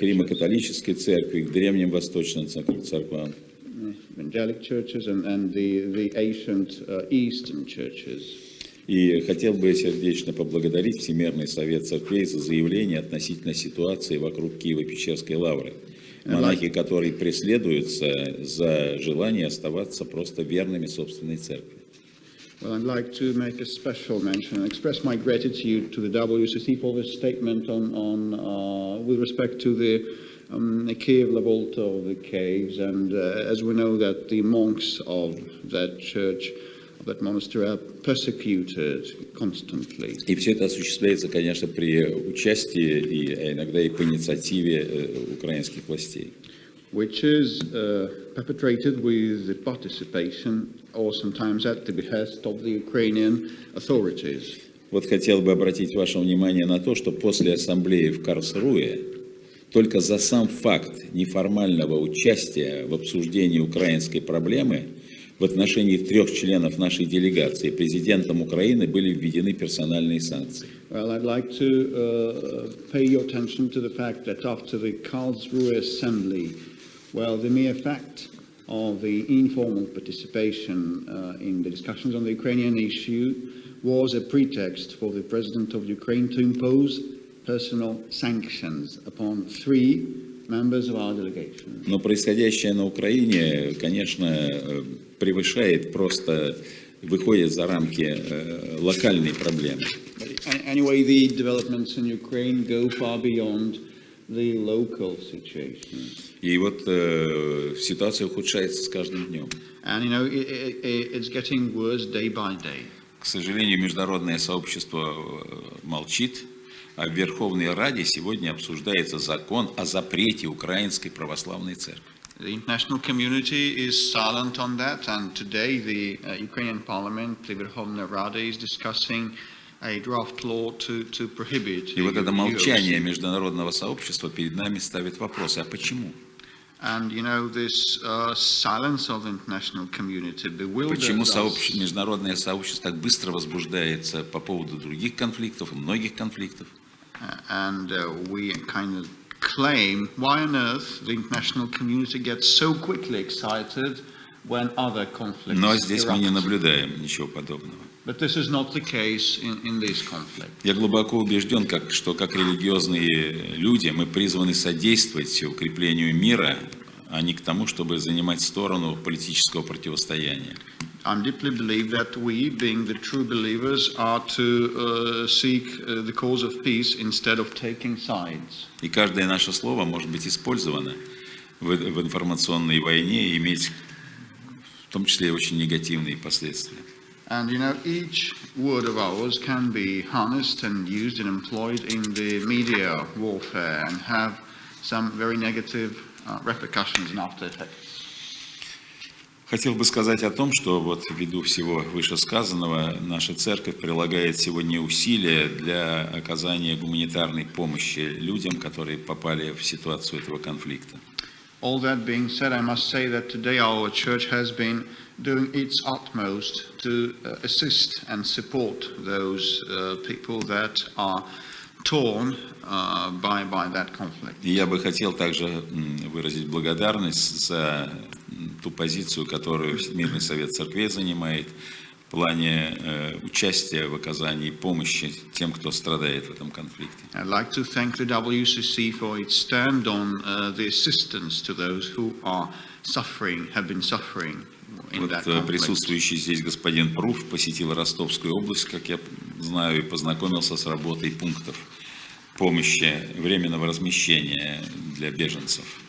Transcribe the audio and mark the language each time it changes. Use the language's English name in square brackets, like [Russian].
[Russian] К Римо-католической церкви, к древним восточным церквам. [English] Evangelic churches and the ancient Eastern churches. [Russian] И хотел бы сердечно поблагодарить Всемирный совет церквей за заявление относительно ситуации вокруг Киево-Печерской лавры. Монахи, которые преследуются за желание оставаться просто верными собственной церкви. [English] Well, I'd like to make a special mention and express my gratitude to the WCC for this statement with respect to the Kiev revolt of the caves, and as we know that the monks of that church, of that monastery, are persecuted constantly. [Russian] И все это осуществляется, конечно, при участии и иногда и по инициативе украинских властей. [English] Which is perpetrated with the participation or sometimes at the behest of the Ukrainian authorities. [Russian] Вот хотел бы обратить ваше внимание на то, что после ассамблеи в Карлсруэ только за сам факт неформального участия в обсуждении украинской проблемы в отношении 3 членов нашей делегации президентом Украины были введены персональные санкции. [English] Well, I'd like to pay your attention to the fact that after the Karlsruhe Assembly, well, the mere fact of the informal participation in the discussions on the Ukrainian issue was a pretext for the President of Ukraine to impose personal sanctions upon 3 members of our delegation. [Russian] Но происходящее на Украине, конечно, превышает просто, выходит за рамки локальной проблемы. [English] Anyway, the developments in Ukraine go far beyond the local situation. [Russian] И вот ситуация ухудшается с каждым днем. [English] And you know, it's getting worse day by day. [Russian] К сожалению, международное сообщество молчит, а в Верховной Раде сегодня обсуждается закон о запрете Украинской Православной Церкви. [English] The international community is silent on that, and today the Ukrainian Parliament, the Verkhovna Rada, is discussing a draft law to prohibit. [Russian] И вот это молчание международного сообщества перед нами ставит вопросы: а почему? [English] And you know, this silence of the international community bewilders [Russian] Почему [English] us. [Russian] международное сообщество так быстро возбуждается по поводу других конфликтов, многих конфликтов? [English] And we kind of claim, why on earth the international community gets so quickly excited when other conflicts [Russian] Но здесь мы не [English] erupt. [Russian] наблюдаем ничего подобного. [English] But this is not the case in this conflict. [Russian] Я глубоко убежден, что как религиозные люди мы призваны содействовать укреплению мира, а не к тому, чтобы занимать сторону политического противостояния. [English] I deeply believe that we, being the true believers, are to seek the cause of peace instead of taking sides. [Russian] И каждое наше слово может быть использовано в информационной войне и иметь в том числе очень негативные последствия. [English] And you know, each word of ours can be harnessed and used and employed in the media warfare and have some very negative repercussions and after effects. [Russian] Хотел бы сказать о том, что вот ввиду всего вышесказанного наша церковь прилагает сегодня усилия для оказания гуманитарной помощи людям, которые попали в ситуацию этого конфликта. [English] All that being said, I must say that today our church has been doing its utmost to assist and support those people that are torn by that conflict. [Russian] И я бы хотел также выразить благодарность за ту позицию, которую Всемирный совет церквей занимает в плане участия в оказании помощи тем, кто страдает в этом конфликте. [English] I'd like to thank the WCC for its stand on the assistance to those who are suffering, have been suffering in that [Russian] Вот [English] conflict. [Russian] присутствующий здесь господин Прув посетил Ростовскую область, как я знаю, и познакомился с работой пунктов помощи, временного размещения для беженцев.